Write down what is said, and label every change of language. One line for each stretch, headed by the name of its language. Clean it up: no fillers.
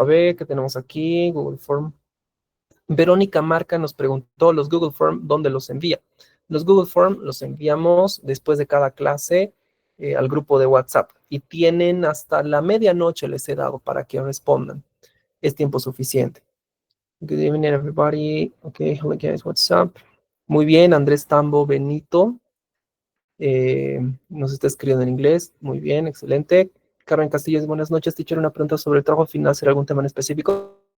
Spanish: A ver, ¿qué tenemos aquí? Google Form. Verónica Marca nos preguntó los Google Form, ¿dónde los envía? Los Google Form los enviamos después de cada clase al grupo de WhatsApp y tienen hasta la medianoche les he dado para que respondan. Es tiempo suficiente.
English: Good evening, everybody. Okay, hello guys, what's up?
Spanish: Muy bien, Andrés Tambo Benito. Nos está escribiendo en inglés. Muy bien, excelente. Carmen Castillo, buenas noches, teacher. Una pregunta sobre el trabajo final. ¿Será algún tema en específico?